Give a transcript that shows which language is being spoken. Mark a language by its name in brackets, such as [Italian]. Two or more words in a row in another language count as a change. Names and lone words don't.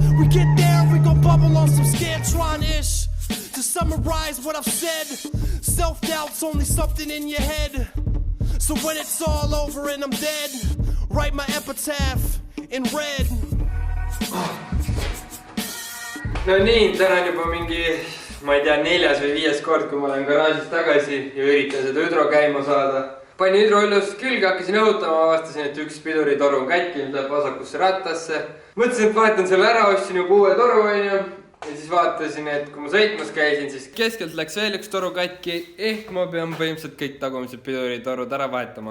[English] We get there, we gon' bubble on some Scantron-ish. To summarize what I've said, self-doubt's only something in your head. So when it's all over and I'm dead, write my epitaph in red. [Estonian] No nii, täna on juba mingi, ma ei tea, 4. või 5. kord, kui ma olen garaažist tagasi ja üritan seda hüdro käima saada. Panin hüdro üllust külge, hakkasin õhutama, avastasin, et üks piduritoru on kätki, mis läheb vasakusse rattasse. Mõtlesin, et vahetan selle ära, ostsin juba uue toru ja siis vaatasin, et kui ma sõitmas käisin, siis keskelt läks veel üks toru katki, ehk ma pean põhimõtteliselt kõik tagumised piduritorud ära vahetama.